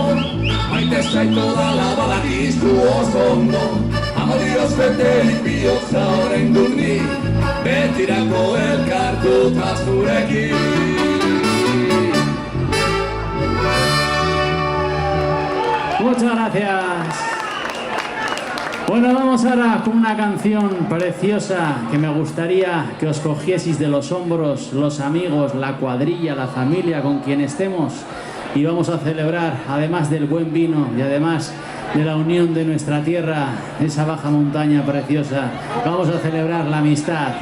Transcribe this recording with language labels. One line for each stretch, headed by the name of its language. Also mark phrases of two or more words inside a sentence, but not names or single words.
Basque: maite zaitu dala badakizu oso ondo, amodioz beterik bihotza oraindik nik, betirako elkartuta zurekin.
Spanish: Muchas gracias. Bueno, vamos ahora con una canción preciosa que me gustaría que os cogieseis de los hombros, los amigos, la cuadrilla, la familia, con quien estemos, y vamos a celebrar, además del buen vino y además de la unión de nuestra tierra, esa baja montaña preciosa, vamos a celebrar la amistad.